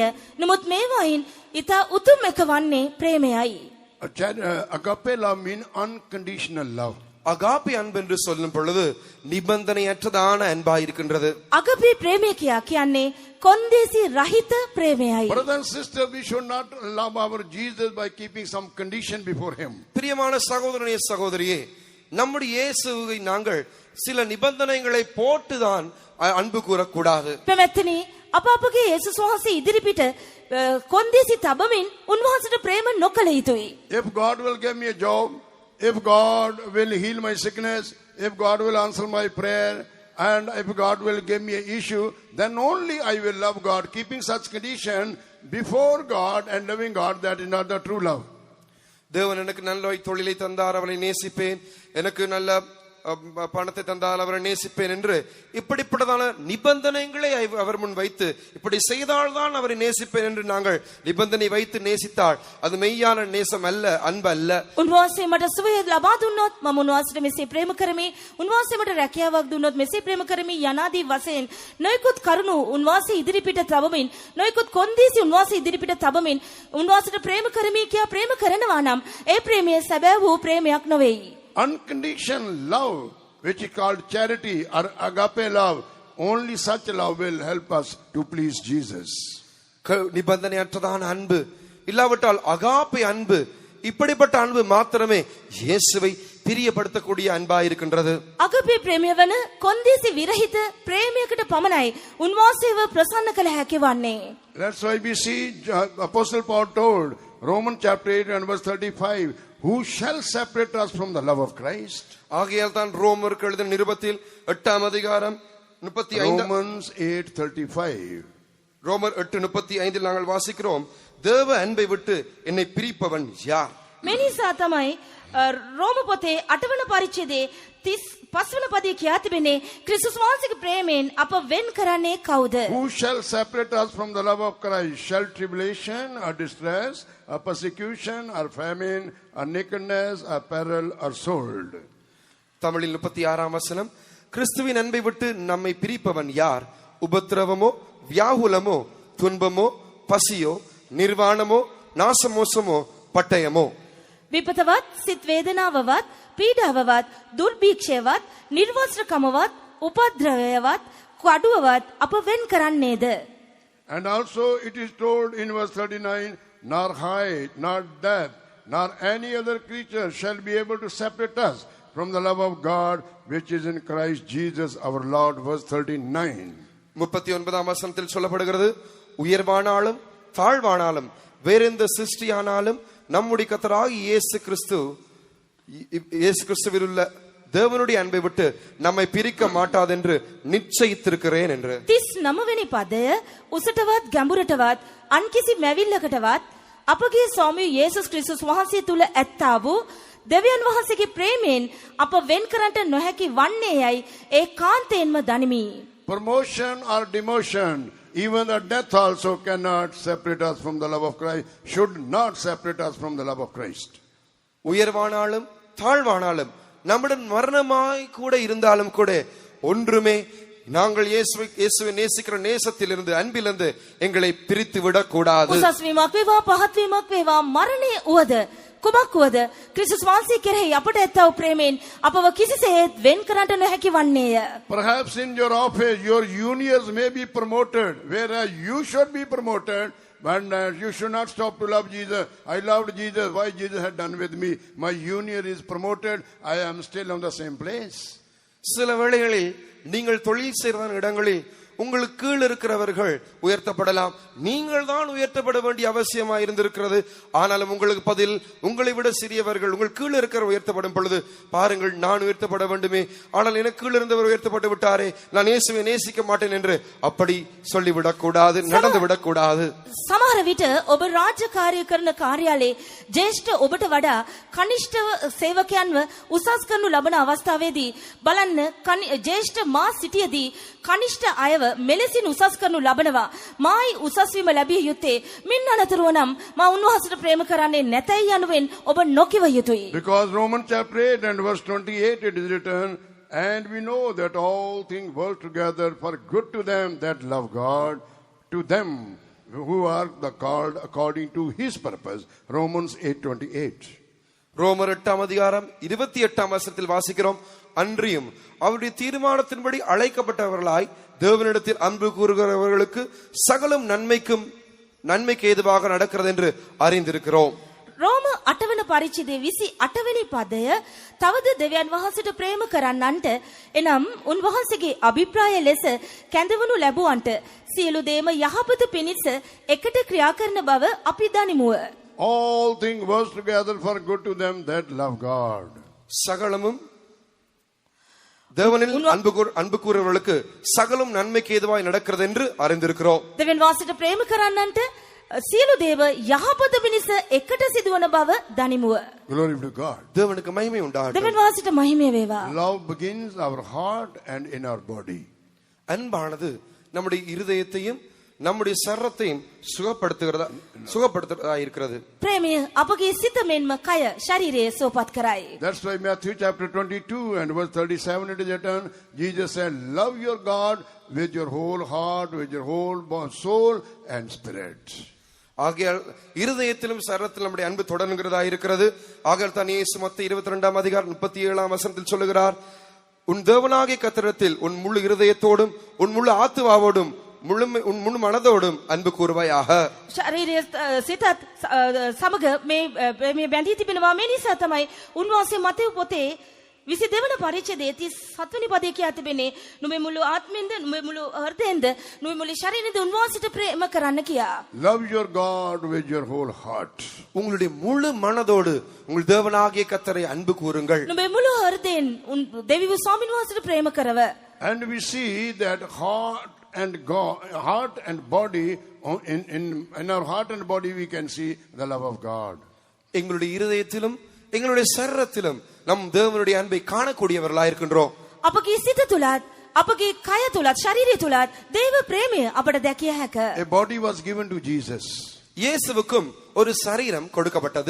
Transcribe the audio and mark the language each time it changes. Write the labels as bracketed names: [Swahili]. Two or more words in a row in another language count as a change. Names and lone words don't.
[Sinhala] නමුත් මේවායින් ඊට උතුම් එක වන්නේ ප්‍රේමයයි. [English] Agape love means unconditional love. [Tamil] அகாப்பே அன்பு என்று சொல்லும் பொழுது நிபந்தனையற்றதான அன்பாய் இருக்கின்றது. [Sinhala] අගපේ ප්‍රේමය කියා කියන්නේ කොන්දේසි රහිත ප්‍රේමයයි. [English] Brothers and sisters, we should not love our Jesus by keeping some condition before him. [Tamil] பிரியமான சகோதரனே சகோதரியே, நம்முடைய இயேசுவை நாங்கள் சில நிபந்தனைகளை போட்டுதான் அன்பு கூறக்கூடாது. [Sinhala] පැවැත්තුනි අප අපගේ යේසුස් වහන්සේ ඉදිරිපිට කොන්දේසි තබමින් උන්වහන්සේට ප්‍රේම නොකළ යුතුයි. [English] If God will give me a job, if God will heal my sickness, if God will answer my prayer, and if God will give me an issue, then only I will love God. Keeping such condition before God and loving God, that is not the true love. [Tamil] தேவன் எனக்கு நல்ல தொழிலை தந்தார், அவரை நேசிப்பேன், எனக்கு நல்ல பணத்தை தந்தால் அவரை நேசிப்பேன் என்று இப்படிப்பட்டதான நிபந்தனைகளை அவர் முன் வைத்து இப்படி செய்தால்தான் அவரை நேசிப்பேன் என்று நாங்கள் நிபந்தனை வைத்து நேசித்தால் அது மெய்யான நேசம் அல்ல, அன்பு அல்ல. [Sinhala] උන්වහන්සේ මට සුවය ලබා දුන්නොත් මම උන්වහන්සේට මෙසේ ප්‍රේම කරමි, උන්වහන්සේ මට රැකියාවක් දුන්නොත් මෙසේ ප්‍රේම කරමි යනාදී වශයෙන් නොයෙකුත් කරුණු උන්වහන්සේ ඉදිරිපිට තබමින්, නොයෙකුත් කොන්දේසි උන්වහන්සේ ඉදිරිපිට තබමින් උන්වහන්සේට ප්‍රේම කරමි කියා ප්‍රේම කරනවා නම් ඒ ප්‍රේමය සැබෑ වූ ප්‍රේමයක් නොවේයි. [English] Unconditional love, which is called charity or agape love, only such love will help us to please Jesus. [Tamil] நிபந்தனையற்றதான அன்பு இல்லாவிட்டால் அகாப்பை அன்பு, இப்படிப்பட்ட அன்பு மாத்திரமே இயேசுவை பிரியப்படுத்தக்கூடிய அன்பா இருக்கின்றது. [Sinhala] අගපේ ප්‍රේමය වන කොන්දේසි විරහිත ප්‍රේමයකට පමණයි උන්වහන්සේව ප්‍රසන්න කළ හැකි වන්නේ. [English] That's why we see Apostle Paul told, Romans chapter 8 and verse 35, who shall separate us from the love of Christ? [Tamil] ஆகையால் தான் ரோமருக்கு எழுதின நிருபத்தில் 8ஆம் அதிகாரம் 35 Romans 8:35. ரோமர் 8:35 நாங்கள் வாசிக்கிறோம், தேவ அன்பை விட்டு என்னை பிரிப்பவன் யார்? [Sinhala] මේ නිසා තමයි රෝම පොතේ 8 වන පරිච්ඡේදයේ 35 වන පදයේ කියා තිබෙන්නේ ක්‍රිස්තුස් වහන්සේගේ ප්‍රේමයෙන් අප වෙන් කරන්නේ කවුද? [English] Who shall separate us from the love of Christ? Shall tribulation or distress or persecution or famine or nakedness or peril or sword? [Tamil] தமிழில் 36ஆம் வசனம், கிறிஸ்துவின் அன்பை விட்டு நம்மை பிரிப்பவன் யார்? உபத்திரவமோ, வியாகுலமோ, துன்பமோ, பசியோ, நிர்வாணமோ, நாசமோசமோ, பட்டயமோ. [Sinhala] විපතවත්, සිත් වේදනාවවත්, පීඩාවවත්, දුර්භීක්ෂයවත්, නිර්වස්ත්‍රකමවත්, උපද්‍රවයවත්, කඩුවවත් අප වෙන් කරන්නේද? [English] And also it is told in verse 39, nor height, nor depth, nor any other creature shall be able to separate us from the love of God which is in Christ Jesus our Lord. Verse 39. [Tamil] 39ஆம் வசனத்தில் சொல்லப்படுகிறது, உயர்வானாலும் தாழ்வானாலும் வேறெந்த சிருஷ்டியானாலும் நம்முடைய கர்த்தராகிய இயேசு கிறிஸ்துவில் உள்ள தேவனுடைய அன்பை விட்டு நம்மை பிரிக்க மாட்டாது என்று நிச்சயித்திருக்கிறேன் என்று. [Sinhala] 39 වෙනි පදය උසටවත් ගැඹුරටවත් අන් කිසි මැවිල්ලකටවත් අපගේ ස්වාමී යේසුස් ක්‍රිස්තුස් වහන්සේ තුල ඇත්තා වූ දෙවියන් වහන්සේගේ ප්‍රේමයෙන් අප වෙන් කරන්නට නොහැකි වන්නේ යයි ඒකාන්තයෙන්ම දනිමි. [English] Promotion or demotion, even the death also cannot separate us from the love of Christ, should not separate us from the love of Christ. [Tamil] உயர்வானாலும் தாழ்வானாலும் நம்முடன் மரணமாய் கூட இருந்தாலும் கூட ஒன்றுமே நாங்கள் இயேசுவை நேசிக்கிற நேசத்திலிருந்து அன்பிலிருந்து எங்களை பிரித்து விடக் கூடாது. [Sinhala] උසස් වීමක් වේවා පහත් වීමක් වේවා මරණය උවද කුමක් වුවද ක්‍රිස්තුස් වහන්සේ කෙරෙහි අපට ඇත්තා වූ ප්‍රේමයෙන් අපව කිසිසේත් වෙන් කරන්නට නොහැකි වන්නේය. [English] Perhaps in your office your juniors may be promoted whereas you should be promoted, but you should not stop to love Jesus. I loved Jesus, why Jesus had done with me. My junior is promoted, I am still on the same place. [Tamil] சில வேளைகளில் நீங்கள் தொழில் செய்கிற இடங்களில் உங்களுக்கு கீழ் இருக்கிறவர்கள் உயர்த்தப்படலாம், நீங்கள் தான் உயர்த்தப்பட வேண்டிய அவசியமா இருந்திருக்கிறது. ஆனாலும் உங்களுக்கு பதில் உங்களை விட சிறியவர்கள் உங்கள் கீழ் இருக்கிற உயர்த்தப்படும் பொழுது பாருங்கள், நான் உயர்த்தப்பட வேண்டுமே, ஆனால் எனக்கு கீழ் இருந்தவர் உயர்த்தப்பட்டு விட்டாரே, நான் இயேசுவை நேசிக்க மாட்டேன் என்று அப்படி சொல்லிவிடக் கூடாது, நடந்து விடக் கூடாது. [Sinhala] සමහර විට ඔබ රාජ්‍ය කාර්ය කරන කාර්යාලයේ ජේෂ්ඨ ඔබට වඩා කනිෂ්ඨ සේවකයන්ව උසස් කරනු ලබන අවස්ථාවේදී බලන්න ජේෂ්ඨ මා සිටියේදී කනිෂ්ඨ අයව මෙලෙසින් උසස් කරනු ලබනවා. මායි උසස් වීම ලැබිය යුත්තේ මින් අනතුරුව නම් මා උන්වහන්සේට ප්‍රේම කරන්නේ නැතයි යනුවෙන් ඔබ නොකිව යුතුයි. [English] Because Romans chapter 8 and verse 28 it is written, and we know that all things work together for good to them that love God, to them who are the called according to his purpose. Romans 8:28. [Tamil] ரோமர் 8ஆம் அதிகாரம் 28ஆம் வசனத்தில் வாசிக்கிறோம், அன்றியும் அவருடைய தீர்மானத்தின்படி அழைக்கப்பட்டவர்களாய் தேவனிடத்தில் அன்பு கூறுகிறவர்களுக்கு சகலம் நன்மைக்கு ஏதுவாக நடக்கிறது என்று அறிந்திருக்கிறோம். [Sinhala] රෝම 8 වන පරිච්ඡේදයේ 28 වෙනි පදය තවද දෙවියන් වහන්සේට ප්‍රේම කරන්නන්ට එනම් උන්වහන්සේගේ අභිප්‍රාය ලෙස කැඳවනු ලැබුවන්ට සියලු දේම යහපත පිණිස එකට ක්‍රියා කරන බව අපි දනිමුව. [English] All things work together for good to them that love God. [Tamil] சகலமும் தேவனில் அன்பு கூறுவர்களுக்கு சகலம் நன்மைக்கு ஏதுவாய் நடக்கிறது என்று அறிந்திருக்கிறோம். [Sinhala] දෙවියන් වහන්සේට ප්‍රේම කරන්නන්ට සියලු දේව යහපත පිණිස එකට සිදුවන බව දනිමුව. [English] Glory to God. [Tamil] தேவனுக்கு மகிமை உண்டாகட்டும். [Sinhala] දෙවන් වාසිට මහිමය වේවා. [English] Love begins our heart and in our body. [Tamil] அன்பானது நம்முடைய இருதயத்தையும் நம்முடைய சரத்தையும் சுகப்படுத்துகிறதா இருக்கிறது. [Sinhala] ප්‍රේමය අපගේ සිත මෙන්ම කය ශරීරය සුවපත් කරයි. [English] That's why Matthew chapter 22 and verse 37 it is written, Jesus said, love your God with your whole heart, with your whole soul and spirit. [Tamil] ஆகையால் இருதயத்திலும் சரத்திலும் நம்முடைய அன்பு தொடர்கிறதா இருக்கிறது. ஆகையால் தான் இயேசு மத்தேயு 22 அதிகாரம் 37 வசனத்தில் சொல்லுகிறார், உன் தேவனாகிய கர்த்தரிடத்தில் உன் முழு இருதயத்தோடும் உன் முழு ஆத்துமாவோடும் உன் முழு மனதோடும் அன்பு கூறுவாயாக. [Sinhala] ශරීරය සිතත් සමග මේ බැඳී තිබෙනවා. මේ නිසා තමයි උන්වහන්සේ මතෙව් පොතේ 22 වන පරිච්ඡේදයේ 37 වෙනි පදයේ කියා තිබෙන්නේ, නුඹේ මුළු ආත්මෙන්ද නුඹේ මුළු හෘදයෙන්ද නුඹේ මුළු ශරීරෙන්ද උන්වහන්සේට ප්‍රේම කරන්න කියා. [English] Love your God with your whole heart. [Tamil] உங்களுடைய முழு மனதோடு உங்கள் தேவனாகிய கர்த்தரை அன்பு கூறுங்கள். [Sinhala] නුඹේ මුළු හෘදයෙන් දෙවියන් ස්වාමීන් වහන්සේට ප්‍රේම කරව. [English] And we see that heart and body, in our heart and body we can see the love of God. [Tamil] எங்களுடைய இருதயத்திலும் எங்களுடைய சரீரத்திலும் நம் தேவனுடைய அன்பை காணக்கூடியவர்களாய் இருக்கின்றோம். [Sinhala] අපගේ සිත තුලත් අපගේ කය තුලත් ශරීරය තුලත් දේව ප්‍රේමය අපට දැකිය හැක. [English] A body was given to Jesus. [Tamil] இயேசுவுக்கும் ஒரு சரீரம் கொடுக்கப்பட்டது.